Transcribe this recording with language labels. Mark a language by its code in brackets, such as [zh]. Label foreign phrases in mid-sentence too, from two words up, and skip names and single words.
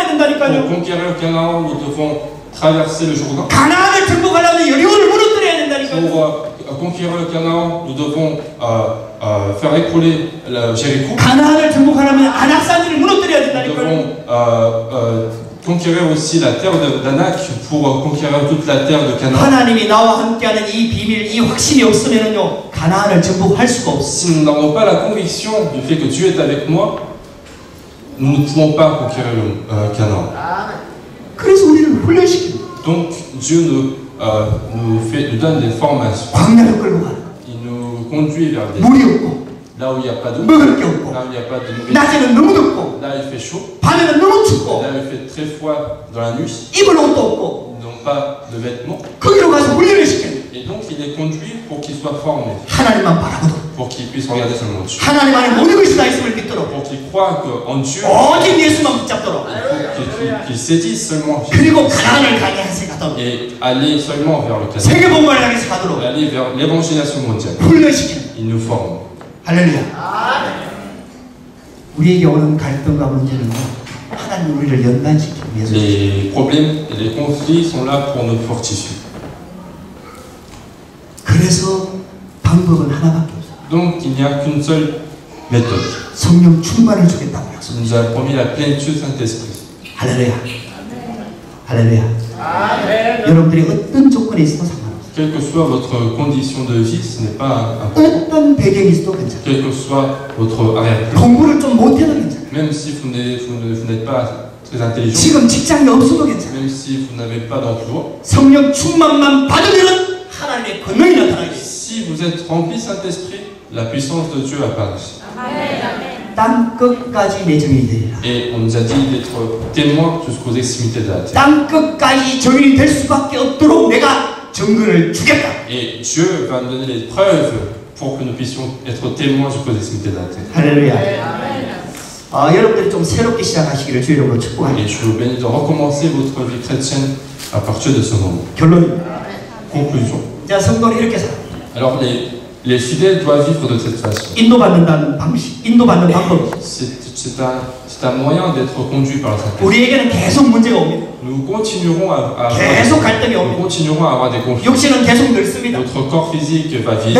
[fr] Pour [ko] 된다니까요. [fr] conquérir Canaan, nous devons traverser le Jourdain. [ko] 가나안을 정복하려면 여리고를 무너뜨려야 된다니까요. [fr] Pour conquérir le Canaan, nous devons faire écrouler Jéricho. [ko] 가나안을 정복하려면 아낙산지를 무너뜨려야 [fr] Nous [ko] 된다니까요. [fr] devons conquérir aussi la terre d'Anak pour conquérir toute la terre de Canaan. [ko] 하나님이 나와 함께하는 이 비밀, 이 확신이 없으면요 가나안을 정복할 수가 없어. [fr] Si nous n'avons pas la conviction du fait que Dieu est avec moi, nous ne pouvons pas conquérir Canaan. [ko] 그래서 우리를 훈련시킵니다. [fr] Donc Dieu nous donne des formations. [ko] 광야를 끌고 가라. [fr] Il nous conduit vers des [ko] 물이 없고 [fr] là où il n'y a pas d'eau, [ko] 먹을 게 없고 [fr] là où il n'y a pas de nourriture, [ko] 낮에는 너무 덥고 [fr] là il fait chaud, [ko] 밤에는 너무 춥고 [fr] là il fait très froid dans la nuit, [ko] 입을 옷도 없고 [fr] ils n'ont pas de vêtements. [ko] 거기로 가서 훈련을 시켜요. [fr] Et donc il les conduit pour qu'ils soient formés, [ko] 하나님만 바라보도록 [fr] pour qu'ils puissent regarder seulement Dieu, [ko] 하나님 안에 모든 것이 다 있음을 믿도록 [fr] pour qu'ils croient qu'en Dieu, [ko] 오직 예수만 붙잡도록 [fr] qu'ils saisissent seulement Jésus [ko] 그리고 가나안을 가게 하세 가도록 [fr] et aller seulement vers le Canaan, [ko] 세계 복음을 향해서 가도록 [fr] aller vers l'évangélisation mondiale. [ko] 훈련시키는 [fr] Il nous forme. [ko] 할렐루야. 우리에게 오는 갈등과 문제는 하나님 우리를 연단시키기 위해서 [fr] Les problèmes et les conflits sont là pour nous fortifier. [ko] 그래서 방법은 하나밖에 없어요. [fr] Donc il n'y a qu'une seule méthode. [ko] 성령 충만을 주겠다고 약속. [fr] Il nous a promis la plénitude du Saint-Esprit. [ko] 할렐루야. 할렐루야. 여러분들이 어떤 조건에 있어도 상관없어요. [fr] Quelle que soit votre condition de vie, ce n'est pas important. [ko] 어떤 배경이 있어도 괜찮아요. [fr] Quel que soit votre arrière-plan. [ko] 공부를 좀 못해도 괜찮아요. [fr] Même si vous n'êtes pas très intelligent, [ko] 지금 직장이 없어도 괜찮아요. [fr] même si vous n'avez pas d'emploi, [ko] 성령 충만만 받으면 하나님의 권능이 나타나게 돼요. [fr] si vous êtes rempli Saint-Esprit, la puissance de Dieu apparaît. [ko] 땅 끝까지 내 증인이 되리라. [fr] Et on nous a dit d'être témoins jusqu'aux extrémités de la terre. [ko] 땅 끝까지 증인이 될 수밖에 없도록 내가 증거를 주겠다. [fr] Et Dieu va nous donner les preuves pour que nous puissions être témoins jusqu'aux extrémités de la terre. [ko] 할렐루야. 여러분들이 좀 새롭게 시작하시기를 주의 이름으로 축복합니다. [fr] Et je vous bénis de recommencer votre vie chrétienne à partir de ce moment. [ko] 결론입니다. [fr] Conclusion. [ko] 자, 성도는 이렇게 살아. [fr] Alors les fidèles doivent vivre de cette façon. [ko] 인도받는다는 방식, 인도받는 방법. [fr] C'est c'est un moyen d'être conduit par le Saint-Esprit. [ko] 우리에게는 계속 문제가 옵니다. [fr] Nous continuerons [ko] 계속 갈등이 [fr] nous [ko] 옵니다. [fr] continuerons à avoir des conflits. [ko] 육신은 계속 늙습니다. [fr] Notre corps physique va vieillir.